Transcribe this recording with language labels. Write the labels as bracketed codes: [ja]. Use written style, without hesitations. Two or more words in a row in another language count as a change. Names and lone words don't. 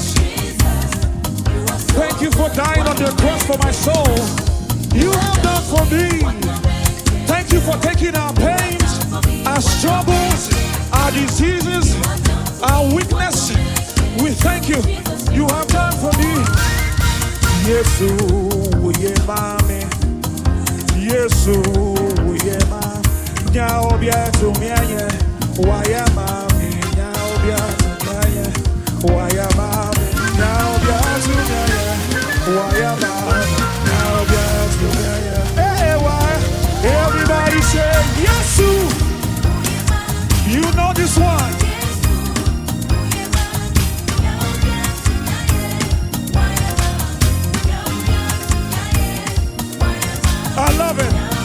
[en] Jesus, you are so Thank you for dying on the cross for my soul. You have done for me. Thank you for taking our pains, our struggles, our diseases, our weakness. We thank you. You have done for me. [ak] Yesu, ye mami. Yesu, ye ma. Nya obia tu mianye. Waya mami. Nya obia tu mianye. Waya mami. Nya obia tu mianye. Waya mami. Nya obia tu mianye. [en] Hey, why? Everybody say Yesu. You know this one. I love it.